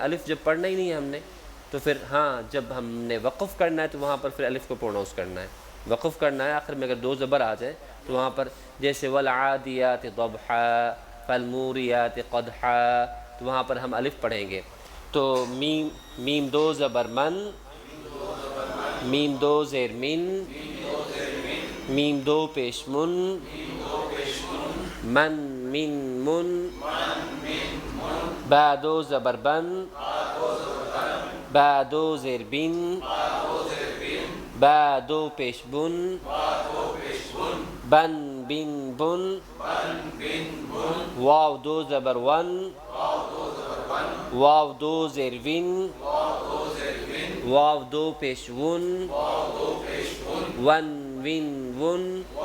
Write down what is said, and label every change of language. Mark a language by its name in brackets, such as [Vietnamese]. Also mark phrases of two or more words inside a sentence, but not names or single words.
[Urdu] الف جب پڑھنا ہی نہیں ہے ہم نے تو پھر ہاں جب ہم نے وقف کرنا ہے تو وہاں پر پھر الف کو پروناؤنس کرنا ہے، وقف کرنا ہے. آخر میں اگر دو زبر آ جائے تو وہاں پر جیسے [Arabic] والعادیات ضبحا فالموریات قدحا [Urdu] تو وہاں پر ہم الف پڑھیں گے. تو میم دو زبر من، میم دو زیر من، میم دو پیش من، من با دو زبر بن، با دو زیر بین با دو پیش بن بن بین بن واو دو زبر ون واو دو زیر وین واو دو پیش ون ون وین ون